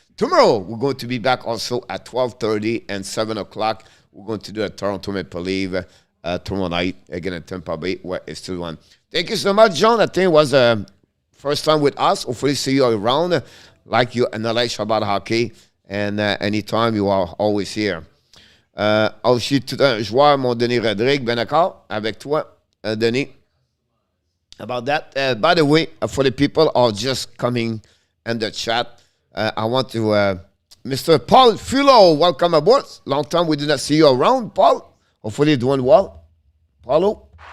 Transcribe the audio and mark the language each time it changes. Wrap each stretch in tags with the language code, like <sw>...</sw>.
<en>Tomorrow, we're going to be back also at 12:30 and 7 o'clock. We're going to do a Toronto Maple Leaf tomorrow night, again at Tampa Bay, where it's still on. Thank you so much, John. I think it was first time with us. Hopefully see you around, like you analyze about hockey. And anytime, you are always here.</en> <fr>Aussi, tout un joueur m'ont donné Rodrigue. Ben d'accord avec toi, Denis,</fr> <en>about that. By the way, for the people who are just coming in the chat, I want to, Mr. Paul Fulo, welcome aboard. Long time we did not see you around, Paul. Hopefully you're doing well. Paulo?</en>